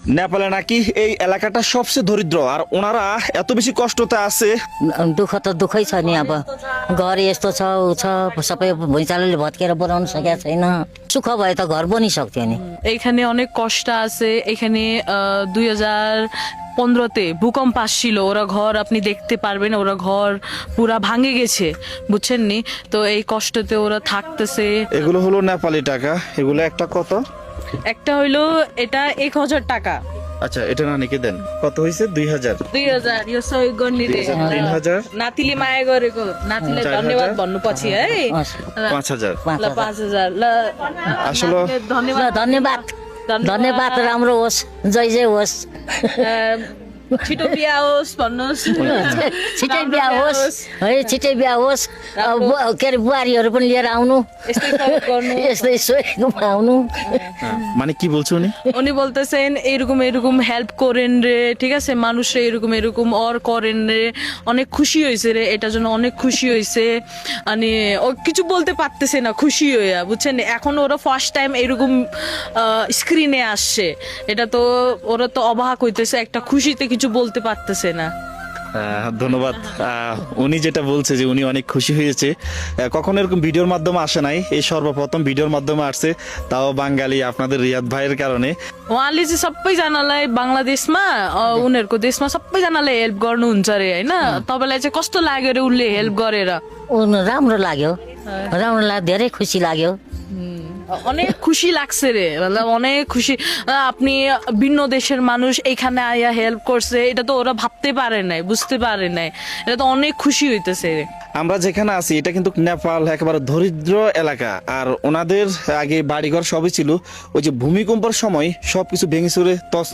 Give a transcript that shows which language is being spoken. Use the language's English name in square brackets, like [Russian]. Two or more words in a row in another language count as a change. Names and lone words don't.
[Bangla] নেপালে নাকি এই এলাকাটা সবচেয়ে দরিদ্র, আর ওনারা এত বেশি কষ্টতে আছে। [Nepali] दुःख त दुःखै छ नि अब घर यस्तो छ ऊ छ सबै भुइँचालोले भत्केर बनाउनु सकेको छैन। सुख भए त घर बनिसक्थ्यो नि। [Bangla] এখানে অনেক কষ্ট আছে। এখানে 2015-তে ভূকম্প আসছিল, ওরা ঘর আপনি দেখতে পারবেন, ওরা ঘর পুরা ভাঙে গেছে, বুঝছেন নি? তো এই কষ্টতে ওরা থাকতেছে। এগুলো হলো নেপালি টাকা, এগুলো একটা কত? একটা হইলো এটা 1000 টাকা। আচ্ছা, এটা নানিকে দেন। কত হয়েছে? 2000। [Nepali] 2000 यो सहयोग गर्ने रे 3000, नातिले माया गरेको, नातिलाई 4000, धन्यवाद भन्नु पछि है। 5000। ल 5000 ल আসলে ल धन्यवाद धन्यवाद धन्यवाद राम्रो होस्, जय जय होस्, छिटो बिहा होस् भन्नुहोस्। छिटै बिहा होस् है, छिटै बिहा होस्। के अरे बुहारीहरू पनि लिएर आउनु, यस्तै सहयोग गर्नु। यस्तै सोहेको आउनु। [Bangla] মানে কি বলছো উনি? উনি বলতেছেন এরকম এরকম হেল্প করেন রে, ঠিক আছে, মানুষে এরকম এরকম অর করেন রে, অনেক খুশি হয়েছে রে, এটার জন্য অনেক খুশি হয়েছে। মানে ও কিছু বলতে পারতেছে না খুশি হইয়া, বুঝছেন? এখন ওরা [English] first time [Bangla] এরকম স্ক্রিনে আসছে, এটা তো ওরা তো অবাক হইতেছে, একটা খুশিতে কিছু বলতে পারতেছে না। ধন্যবাদ। উনি যেটা বলছে যে উনি অনেক খুশি হয়েছে, কখনো এরকম ভিডিওর মাধ্যমে আসে নাই, এই সর্বপ্রথম ভিডিওর মাধ্যমে আসছে, তাও बांगाली আপনাদের রিয়াদ ভাইয়ের কারণে। [Nepali] उहाँले चाहिँ सबैजनालाई बङ्गलादेशमा उनीहरूको देशमा सबैजनालाई हेल्प गर्नुहुन्छ अरे होइन? तपाईँलाई चाहिँ कस्तो लाग्यो अरे उसले हेल्प गरेर? राम्रो लाग्यो, राम्रो लाग्यो, धेरै खुसी लाग्यो। [Bangla] অনেক খুশি লাগছে রে, অনেক খুশি। আপনি ভিন্ন দেশের মানুষ এখানে আয়া হেল্প করছে, এটা তো ওরা ভাবতে পারে নাই, বুঝতে পারে নাই, এটা তো অনেক খুশি হইতেছে রে। আমরা যেখানে আছি এটা কিন্তু নেপাল একেবারে দরিদ্র এলাকা, আর ওনাদের আগে বাড়িঘর সবই ছিল, ওই যে ভূমিকম্পের সময় সবকিছু ভেঙে চুরে তছনছ